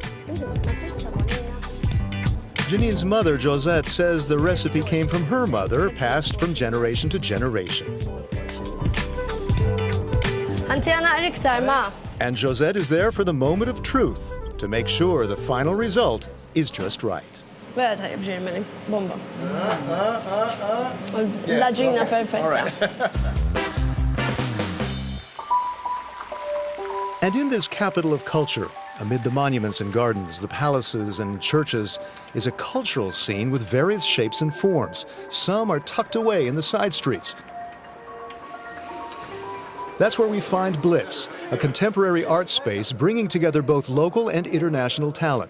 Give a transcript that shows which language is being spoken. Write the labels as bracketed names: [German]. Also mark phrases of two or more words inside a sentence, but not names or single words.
[English] Janine's mother, Josette, says the recipe came from her mother, passed from generation to generation. And Josette is there for the moment of truth, to make sure the final result is just right. [Maltese] Vera tajjeb ġirmeli, bomba. L-ġina perfetta. [English] And in this capital of culture, amid the monuments and gardens, the palaces and churches, is a cultural scene with various shapes and forms. Some are tucked away in the side streets. That's where we find Blitz, a contemporary art space bringing together both local and international talent.